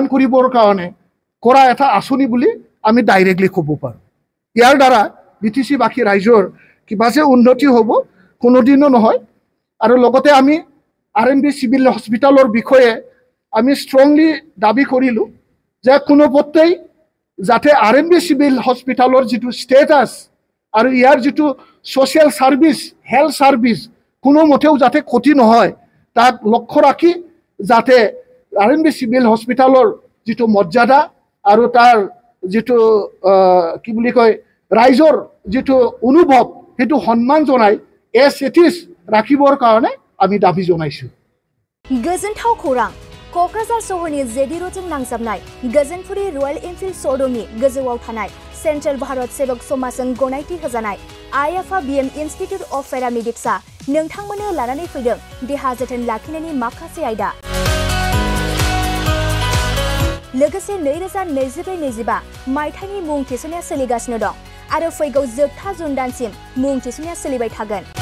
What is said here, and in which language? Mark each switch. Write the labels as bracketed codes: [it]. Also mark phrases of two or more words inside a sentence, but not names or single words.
[as] কৰিবৰ কাৰণে কৰা এটা আঁচনি বুলি আমি ডাইৰেক্টলি ক'ব পাৰোঁ ইয়াৰ দ্বাৰা BTC বাকি ৰাজ্যৰ কিবা যে উন্নতি হ'ব কোনোদিনো নহয় আৰু লগতে আমি RMB চিভিল হস্পিটালৰ বিষয়ে আমি ষ্ট্ৰংলি দাবী কৰিলোঁ যে কোনোপটেই যাতে RMB চিভিল হস্পিটালৰ যিটো ষ্টেটাছ আৰু ইয়াৰ যিটো [en] social service health service [as] কোনো মতেও যাতে ক্ষতি নহয় তাক লক্ষ্য ৰাখি যাতে RMB চিভিল হস্পিটালৰ যিটো মৰ্যাদা আৰু তাৰ যিটো কি বুলি কয় ৰাইজৰ যিটো অনুভৱ হেতু সন্মান জনাই [en] as it is [as] ৰাখিবৰ কাৰণে আমি দাবী জনাইছোঁ [brx] गोजोनथाव खौरां क'क्राझार सहरनि जेडि रोडजों नांजाबनाय गोजोनपुरी रयेल एनफिल्ड श'रुमनि गोजौआव थानाय सेन्ट्रेल भारत सेवक समाजजों गनायथि होजानाय आइएफआ BM इन्स्टिट्यूट अफ पेरामेडिक्सआ नोंथांमोननो लानानै फैदों देहा जोथोन लाखिनायनि माखासे आयदा लोगोसे 2024-25 मायथाइनि मुं थिसननाया सोलिगासिनो दं आरो फैगौ जोबथा जुन दानसिम मुं थिसननाया सोलिबाय थागोन